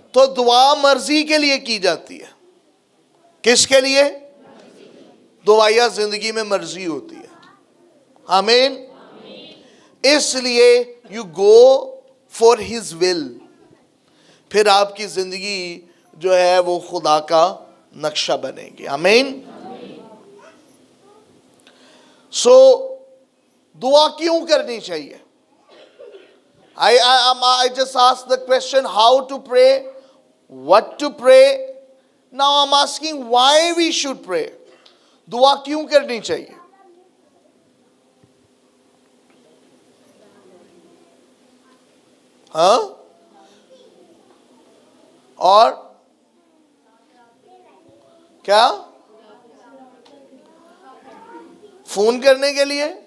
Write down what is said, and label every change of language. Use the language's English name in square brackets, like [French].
[Urdu] تو دعا مرضی کے لیے کی جاتی ہے. کس کے لیے؟ دعائیہ زندگی میں مرضی ہوتی ہے. آمین. اس لیے [English] you go for his will, [Urdu] پھر آپ کی زندگی جو ہے وہ خدا کا نقشہ بنے گی. آمین. سو دعا کیوں کرنی چاہیے؟ [English] I just asked the question how to pray, what to pray. Now I'm asking why we should pray. [Urdu] دعا کیوں کرنی چاہیے؟ ہاں اور کیا؟ فون کرنے کے لیے.